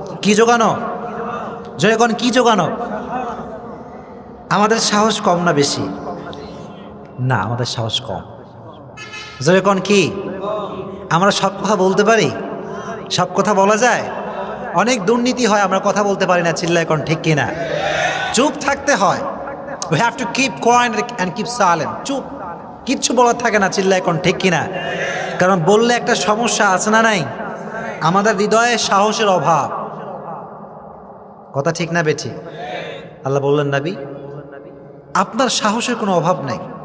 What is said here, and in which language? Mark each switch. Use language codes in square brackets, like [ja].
[bn] কি জোগানো? যখন কি জোগানো? আমাদের সাহস কম না বেশি? না, আমাদের সাহস কম। যখন কি? আমরা সব কথা বলতে পারি? সব কথা বলা যায়? অনেক দুর্নীতি হয়, আমরা কথা বলতে পারি না, চিল্লায় কোন ঠিক কিনা? চুপ থাকতে হয়। [en] we have to keep quiet and keep silent। [bn] চুপ, কিচ্ছু বলার থাকে না, চিল্লায় কোন ঠিক কিনা? কারণ বললে একটা সমস্যা আছে না নাই? আমাদের হৃদয়ে সাহসের অভাব। কথা ঠিক না বেঠি? আল্লাহ বললেন নবী আপনার সাহসের কোনো অভাব নাই।